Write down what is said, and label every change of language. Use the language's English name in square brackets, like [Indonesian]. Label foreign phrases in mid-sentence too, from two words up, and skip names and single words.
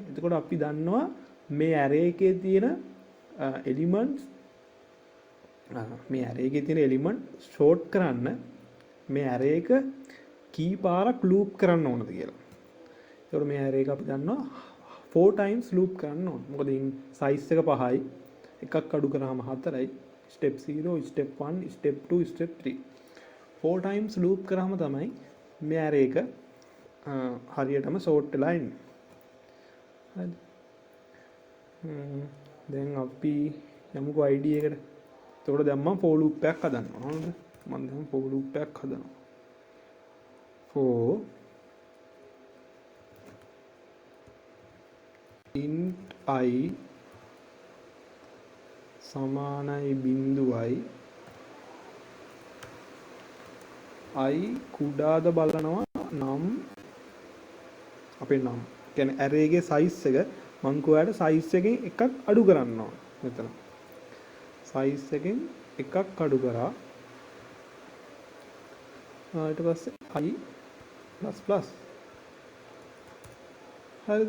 [Sinhala] එතකොට අපි දන්නවා මේ array එකේ තියෙන elements මේ array එකේ තියෙන element sort කරන්න මේ array එක කී පාරක් loop කරන්න ඕනද කියලා. එතකොට මේ array එක අපි දන්නවා 4 times loop කරන්න ඕන. මොකද size එක 5යි. එකක් අඩු කරාම 4යි. [English] step 0, step 1, step 2, step 3. 4 times loop [Sinhala] කරාම තමයි මේ array එක හරියටම sort වෙලා එන්නේ. හරිද? දැන් අපි යමුකෝ id එකට. එතකොට දැන් මම [English] for loop [Sinhala] එකක් හදනවා. හරිද? මම දැන් [English] for loop [Sinhala] එකක් හදනවා. [English] for int I [Sinhala] සමානයි බිංදුවයි I කුඩාද බලනවා නම් අපේ නම් කියන්නේ array එකේ size එක මං කොහාට size එකෙන් එකක් අඩු කරන්න ඕන මෙතන size එකෙන් එකක් අඩු කරා ඊට පස්සේ I හරිද